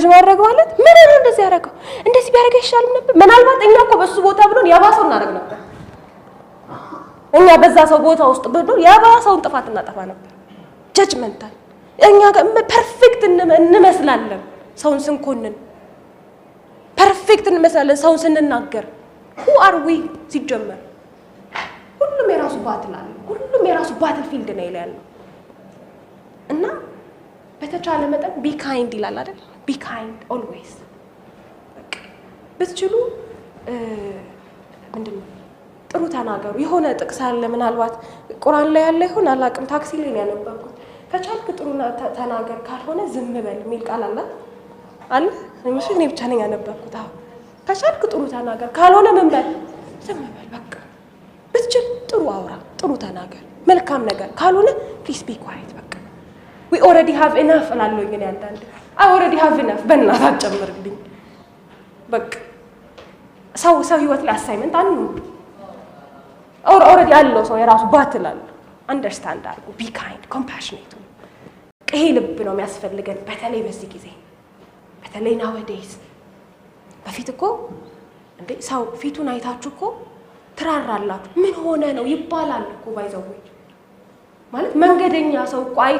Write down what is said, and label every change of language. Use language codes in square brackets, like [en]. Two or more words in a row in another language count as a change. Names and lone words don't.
[am] ማድረግ ማለት ምን ነው እንደዚህ ያደረገው እንደዚህ ቢያደርግ ይሻላል ነበር ምናልባት እኛ እኮ በሱ ቦታ ብሎን ያባሰው እናደርግ ነበር እኛ በዛ ሰው ቦታ ውስጥ ብሎን ያባሰውን ጥፋት እናጠፋ ነበር ጀጅመንታል እኛ ፐርፌክት እንመስላለን ሰውን ስንኮንን ፐርፌክት እንመስላለን ሰውን ስንናገር [en] who are we [am] ሲጀመር ሁሉም የራሱ ባትል አለ ሁሉም የራሱ [en] battle field [am] ነው ያለው እና በተቻለ መጠን [en] be kind [am] ይላል አይደል [en] be kind always [am] በትችሉ ምንድነው ጥሩ ተናገሩ የሆነ ጥቅስ አለ ምናልባት ቁርአን ላይ ያለ ይሆን አላቅም ታክሲ ላይ ያነበብኩት ከቻልክ ጥሩ ተናገር ካልሆነ ዝም በል የሚል ቃል አለ እኔ ብቻ ነኝ ያነበብኩት ከቻልክ ጥሩ ተናገር ካልሆነ ምን በል ዝም በል በቃ በትችል ጥሩ አውራ ጥሩ ተናገር መልካም ነገር ካልሆነ [en] please be quiet [am] በቃ [en] we already have enough [am] አላለኝ እኔ አንዳንዴ [en] I already have enough [am] በእናትህ አጨምርልኝ በቃ ሰው ህይወት ላይ አሳይመንት አንዱ already አለው ሰው የራሱ ባትል አለ አንደርስታንድ አድርጉ [en] be kind compassionate [am] ይሄ ልብ ነው የሚያስፈልገን በተለይ በዚህ ጊዜ በተለይ nowadays በፊት እኮ እንዴ ሰው ፊቱን አይታችሁ እኮ ትራራላችሁ ምን ሆነ ነው ይባላል እኮ ባይዘው ማለት መንገደኛ ሰው ቋይቶ